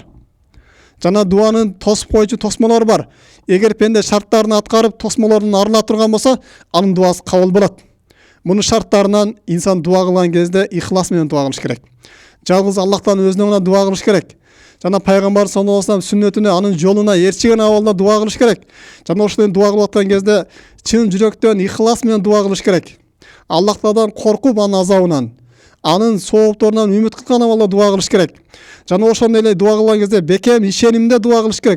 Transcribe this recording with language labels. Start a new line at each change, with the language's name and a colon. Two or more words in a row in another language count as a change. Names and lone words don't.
Kyrgyz: Жана дуанын тосуп койчу тосмолору бар. Эгер пенде шарттарын аткарып, тосмолорун арыла турган болсо, анын дуасы кабыл болот. Мунун шарттарынан инсан дуа кылган кезде ихлас менен дуа кылыш керек. Жалгыз Аллахтан өзүнө гана дуа кылыш керек. Жана Пайгамбар
Arabic: صلى الله عليه وسلم
Kyrgyz: сүннөтүнө, анын жолуна ээрчиген абалда дуа кылыш керек. Жана ошондой дуа кылып аткан кезде чын жүрөктөн ихлас менен дуа кылыш керек. Аллах Тааладан коркуп, анын азабынан, анын соопторунан үмүт кылган абалда дуа кылыш керек. Жана ошондой эле дуа кылган кезде бекем ишенимде дуа кылыш керек.